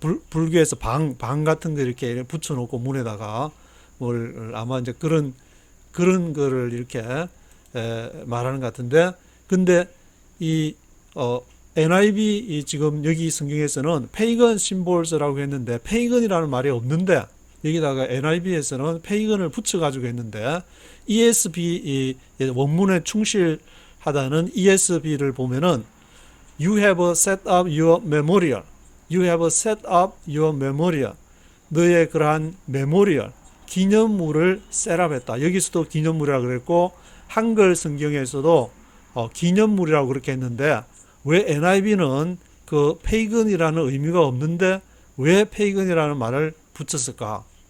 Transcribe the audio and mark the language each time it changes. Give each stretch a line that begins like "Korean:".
Korean: 불교에서 방 같은 거 이렇게 붙여놓고 문에다가 뭘 아마 이제 그런 거를 이렇게 말하는 것 같은데, 근데 이 NIV 이 지금 여기 성경에서는 페이건 심볼스라고 했는데 페이건이라는 말이 없는데 여기다가 NIV에서는 페이건을 붙여가지고 했는데 ESV 이 원문에 충실하다는 ESV를 보면은
English: You have set up your memorial. You have set up your memorial.
Korean: 너의 그러한 메모리얼, 기념물을 셋업했다. 여기서도 기념물이라고 그랬고 한글 성경에서도 기념물이라고 그렇게 했는데 왜 NIV는 그 페이건이라는 의미가 없는데 왜 페이건이라는 말을 붙였을까?